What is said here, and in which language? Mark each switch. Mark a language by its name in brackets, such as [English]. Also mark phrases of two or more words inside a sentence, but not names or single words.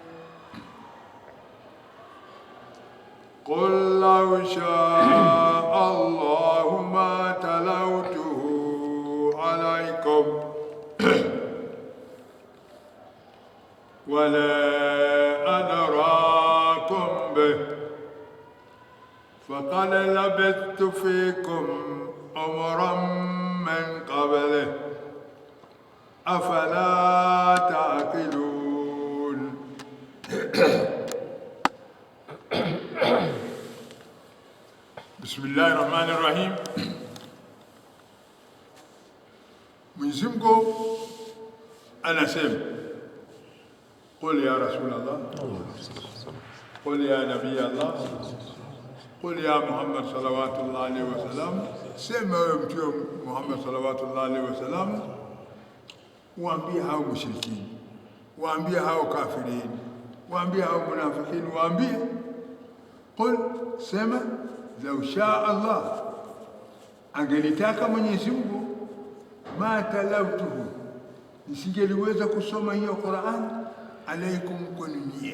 [Arabic] قل لو شاء الله ما تلوته عليكم ولا أدراكم به، فقد لبثت فيكم عمرا من قبله، أفلا تعقلون. بسم الله الرحمن الرحيم. [Swahili] Mwenyezi Mungu anasema: [Arabic] قل يا رسول الله، قل يا نبي الله، قل يا محمد صلوات الله عليه وسلم. [Swahili] Sema wewe Mtume Muhammad [Arabic] صلوات الله عليه وسلم, [Swahili] waambie hao mushrikini, waambie hao kafirini, waambie hao munafikini, waambie qul, sema [Arabic] لو شاء الله, [Swahili] angelitaka Mwenyezi Mungu, [Arabic] ما تلوته, [Swahili] nisingeliweza kusoma hiyo Qur'an alaikum kwenu nyie.